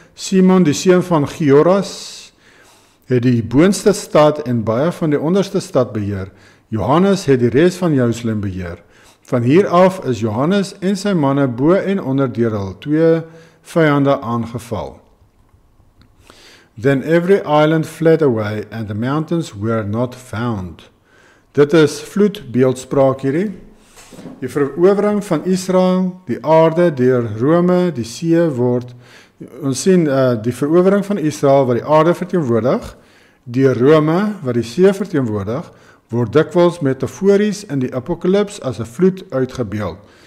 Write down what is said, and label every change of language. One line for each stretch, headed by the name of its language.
Afrikaans: Simon, die seun van Gioras, het die boonste stad en baie van die onderste stad beheer. Johannes het die res van Jerusalem beheer. Van hier af is Johannes en sy manne bo en onder deur hul 2 vyande aangeval.
English: Then every island fled away and the mountains were not found.
Afrikaans: Dit is vloedbeeldspraak hierdie. Die verowering van Israel, die aarde deur Rome, die see word, ons sien die verowering van Israel wat die aarde verteenwoordig, deur Rome wat die see verteenwoordig, word dikwels metafories in die apokalips as 'n vloed uitgebeeld.